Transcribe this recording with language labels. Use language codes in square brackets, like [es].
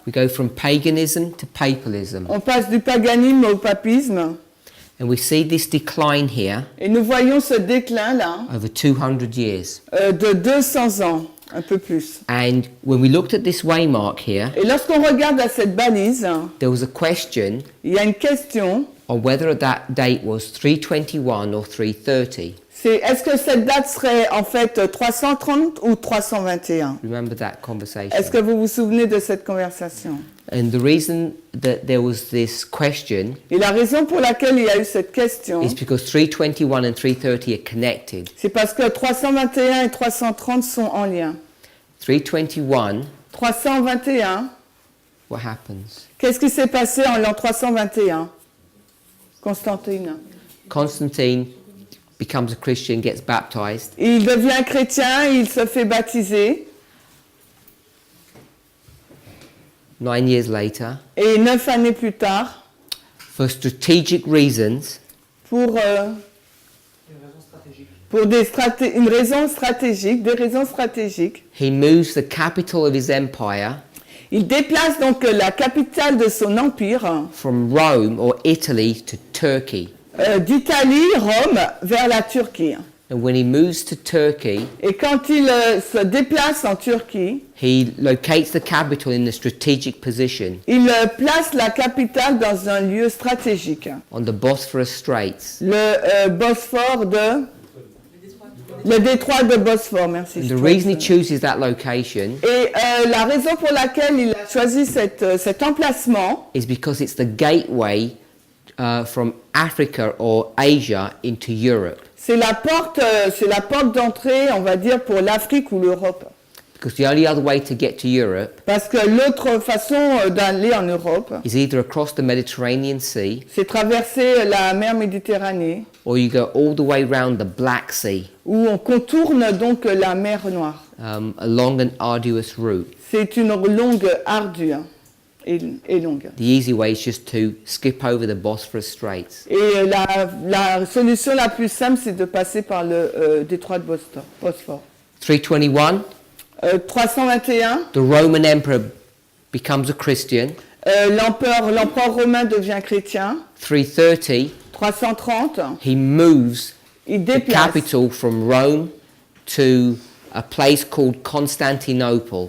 [en] We go from paganism to papalism. [fr] On passe du paganisme au papisme [en] And we see this decline here [fr] et nous voyons ce déclin là [en] over 200 years. [fr] de 200 ans, un peu plus. [en] And when we looked at this waymark here, [fr] Et lorsqu'on regarde à cette balise, [en] there was a question [fr] il y a une question, [en] on whether that date was 321 or 330. [fr] c'est est-ce que cette date serait en fait 330 ou 321? [en] Remember that conversation? [fr] Est-ce que vous vous souvenez de cette conversation? [en] And the reason that there was this question [fr] Et la raison pour laquelle il y a eu cette question, [en] is because 321 and 330 are connected. [fr] c'est parce que 321 et 330 sont en lien. [en] 321, [fr] 321, [en] what happens? [fr] qu'est-ce qui s'est passé en l'an 321? [en] Constantine. Constantine becomes a Christian, gets baptized. [fr] Il devient chrétien, il se fait baptiser. [en] 9 years later, [fr] Et 9 années plus tard, [en] for strategic reasons, [fr] pour une raison stratégique, des raisons stratégiques, [en] he moves the capital of his empire [fr] il déplace donc la capitale de son empire [en] from Rome or Italy to Turkey. [fr] d'Italie, Rome, vers la Turquie. [en] And when he moves to Turkey, [fr] Et quand il se déplace en Turquie, [en] he locates the capital in a strategic position [fr] il place la capitale dans un lieu stratégique, [en] on the Bosphorus Straits. [fr] le Bosphore le détroit de Bosphore, merci. [en] And the reason he chooses that location [fr] Et la raison pour laquelle il a choisi cet emplacement, [en] is because it's the gateway from Africa or Asia into Europe. [fr] c'est la porte d'entrée, on va dire, pour l'Afrique ou l'Europe. [en] Because the only other way to get to Europe [fr] Parce que l'autre façon d'aller en Europe, [en] is either across the Mediterranean Sea [fr] c'est traverser la mer Méditerranée, [en] or you go all the way round the Black Sea, [fr] où on contourne donc la mer Noire. [en] a long and arduous route. [fr] C'est une longue ardue et longue. [en] The easy way is just to skip over the Bosphorus Straits. [fr] Et la solution la plus simple, c'est de passer par le détroit de Bosphore. [en] 321, [fr] 321, [en] the Roman Emperor becomes a Christian. [fr] l'empereur romain devient chrétien. [en] 330, [fr] 330, [en] he moves [fr] il déplace. [en] capital from Rome to a place called Constantinople.